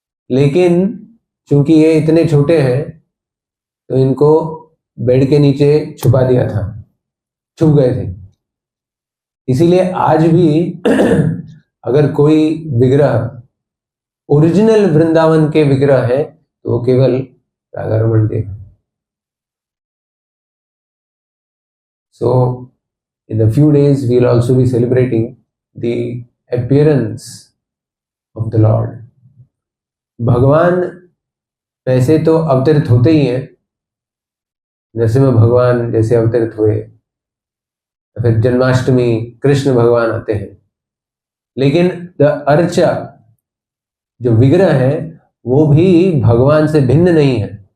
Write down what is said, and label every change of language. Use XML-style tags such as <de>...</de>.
<hi>लेकिन चूंकि ये इतने छोटे हैं तो इनको बेड के नीचे छुपा दिया था, छुप गए थे। इसीलिए आज भी अगर कोई विग्रह ओरिजिनल वृंदावन के विग्रह है तो वो केवल राधा रमण देव।</hi> <en>So in a few days we will also be celebrating the appearance of the Lord.</en> <hi>भगवान वैसे तो अवतरित होते ही हैं, नरसिंह भगवान जैसे अवतरित हुए, फिर जन्माष्टमी कृष्ण भगवान आते हैं, लेकिन द अर्चा जो विग्रह है वो भी भगवान से भिन्न नहीं है।</hi>